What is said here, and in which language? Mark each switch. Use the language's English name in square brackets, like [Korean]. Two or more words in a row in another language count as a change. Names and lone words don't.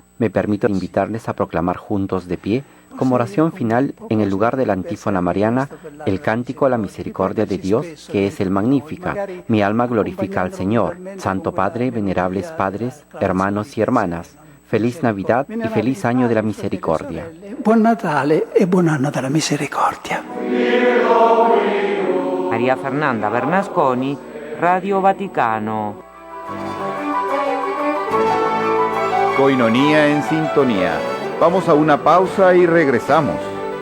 [Spanish] Me permito invitarles a proclamar juntos de pie, como oración final en el lugar de la antífona mariana, el cántico a la misericordia de Dios, que es el Magnificat. Mi alma glorifica al Señor. Santo Padre, venerables padres, hermanos y hermanas, feliz Navidad y feliz año de la misericordia. [Italian] Buon Natale e buon anno della misericordia. [Spanish] María Fernanda Bernasconi, Radio Vaticano. Coinonía en sintonía. Vamos a una pausa y regresamos.